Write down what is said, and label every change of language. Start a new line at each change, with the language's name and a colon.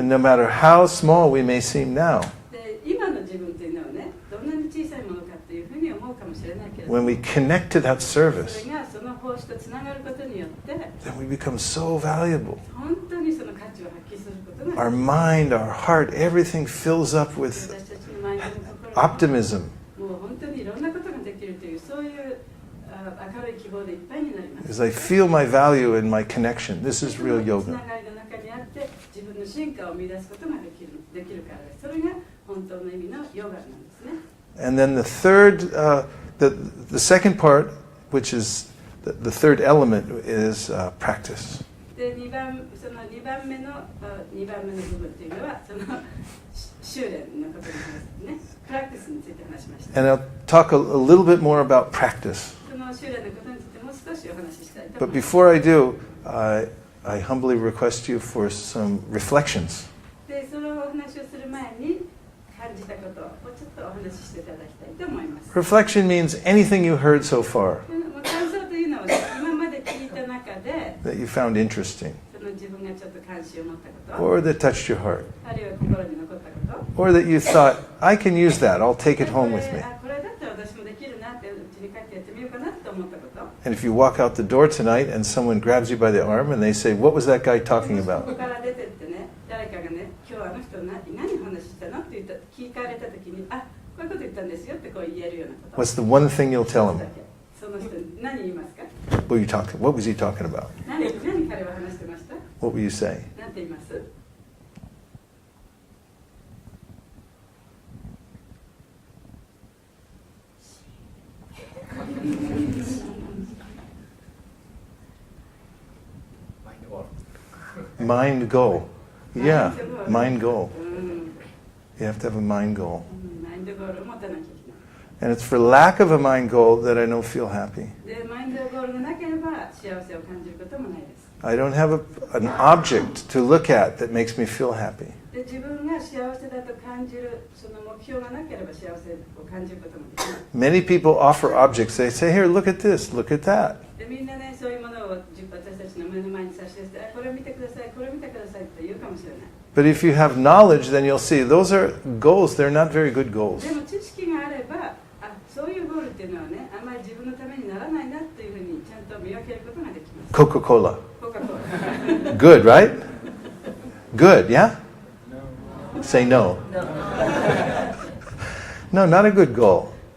English: And no matter how small we may seem now,
Japanese: で今の自分っていうのはねどんなに小さいものかっていうふうに思うかもしれないけれど
English: when
Japanese: も
English: we connect to that
Japanese: そ
English: service,
Japanese: れがその奉仕とつながることによって
English: then we become so valuable.
Japanese: 本当にその価値を発揮することが
English: Our mind, our heart, everything fills up with
Japanese: 私たちのマインドの心が
English: optimism.
Japanese: もう本当にいろんなことができるというそういう明るい希望でいっぱいになります。
English: Because I feel my value in my connection. This is real
Japanese: つ
English: yoga.
Japanese: ながりの中にあって自分の進化を生み出すことができるからです。それが本当の意味のヨガなんですね。
English: And then the third, the second part, which is the third element, is practice.
Japanese: で2番目の部分っていうのはその修練のことになりますね。プラクティスについて話しました。
English: And I'll talk a little bit more about practice.
Japanese: その修練のことについてもう少しお話ししたいと
English: But
Japanese: 思います。
English: before I do, I humbly request you for some reflections.
Japanese: でそのお話をする前に感じたことをちょっとお話ししていただきたいと思います。
English: Reflection means anything you heard so far
Japanese: 感想というのは、ね、今まで聞いた中で
English: that you found interesting,
Japanese: その自分がちょっと関心を持ったこと
English: or that touched your heart,
Japanese: あるいは心に残ったこと
English: or that you thought, I can use that, I'll take it home with me.
Japanese: これだったら私もできるなってうちに帰ってやってみようかなと思ったこと
English: And if you walk out the door tonight and someone grabs you by the arm and they say, what was that guy talking
Japanese: こ
English: about?
Japanese: こから出てってね誰かがね今日あの人何話したのって聞かれた時にこういうこと言ったんですよってこう言えるようなこと
English: What's the one thing you'll tell him?
Japanese: その人に何言いますか
English: What was he talking about?
Japanese: 何彼は話してました
English: What will you say?
Japanese: 何て言います
English: Mind goal. Yeah, mind goal.
Japanese: うん
English: You have to have a mind goal.
Japanese: マインドゴールを持たなきゃいけない
English: And it's for lack of a mind goal that I don't feel happy.
Japanese: でマインドゴールがなければ幸せを感じることもないです
English: I don't have an object to look at that makes me feel happy.
Japanese: で自分が幸せだと感じるその目標がなければ幸せを感じることもできない
English: Many people offer objects. They say, here, look at this, look at that.
Japanese: でみんなねそういうものを私たちの目の前に差し出してこれを見てくださいこれを見てくださいって言うかもしれない
English: But if you have knowledge, then you'll see those are goals. They're not very good goals.
Japanese: でも知識があればそういうゴールっていうのはねあまり自分のためにならないなっていうふうにちゃんと見分けることができます
English: Coca-Cola.
Japanese: コカ・コーラ
English: Good, right? Good, yeah? Say no. No, not a good goal.